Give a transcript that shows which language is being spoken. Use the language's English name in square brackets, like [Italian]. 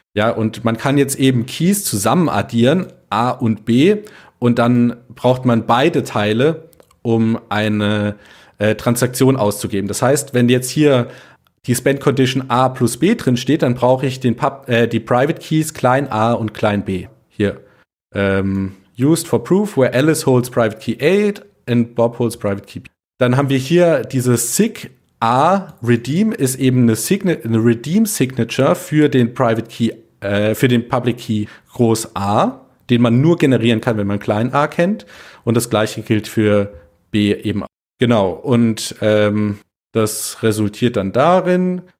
[German] Ja, und man kann jetzt eben Keys zusammen addieren, A und B, und dann braucht man beide Teile, um eine Transaktion auszugeben. Das heißt, wenn jetzt hier die Spend Condition A plus B drin steht, dann brauche ich die Private Keys klein a und klein b. Hier. [English] Used for proof, where Alice holds Private Key A and Bob holds Private Key B. [German] Dann haben wir hier dieses SIG A. Redeem ist eben eine Redeem Signature für den Private Key, für den Public Key groß A, den man nur generieren kann, wenn man klein a kennt. Und das gleiche gilt für B eben auch. Genau. Und das resultiert dann darin.